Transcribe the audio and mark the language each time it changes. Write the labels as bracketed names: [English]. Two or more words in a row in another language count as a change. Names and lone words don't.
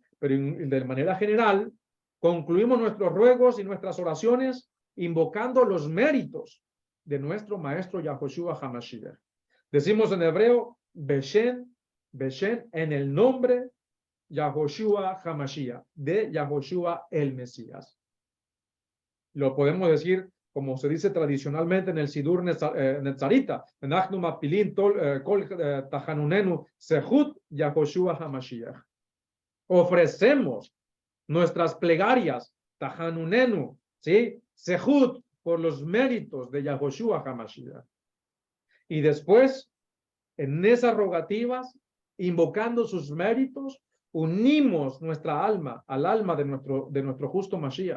[Spanish] Pero de manera general, concluimos nuestros ruegos y nuestras oraciones invocando los méritos de nuestro Maestro Yahoshua HaMashiach. Decimos en hebreo, [Hebrew] בשם, בשם, [Spanish] en el nombre Yahoshua HaMashiach, de Yahoshua el Mesías. Lo podemos decir como se dice tradicionalmente en el Sidur Netzarita, [Hebrew] אנחנו מפילים כל תחנונינו זכות יהושע המשיח. [Spanish] Ofrecemos nuestras plegarias, Tajanunenu, ¿sí? Sehut, por los méritos de Yahoshua HaMashiach. Y después, en esas rogativas, invocando sus méritos, unimos nuestra alma al alma de nuestro justo Mashiach,